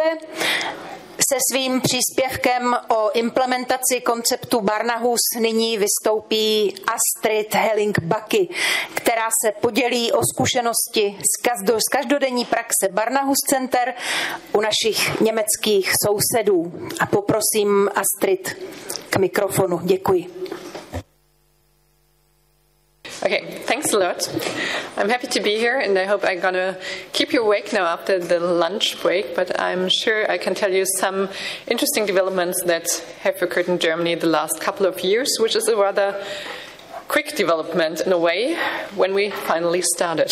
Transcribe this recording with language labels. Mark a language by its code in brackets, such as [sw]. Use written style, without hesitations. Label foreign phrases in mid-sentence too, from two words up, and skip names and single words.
[cs] Se svým příspěvkem o implementaci konceptu Barnahus nyní vystoupí Astrid Helling-Bakki, která se podělí o zkušenosti z každodenní praxe Barnahus center u našich německých sousedů. A poprosím Astrid k mikrofonu. Děkuji. [en] Okay, thanks a lot. I'm happy to be here, and I hope I'm gonna keep you awake now after the lunch break, but I'm sure I can tell you some interesting developments that have occurred in Germany the last couple of years, which is a rather quick development in a way when we finally started.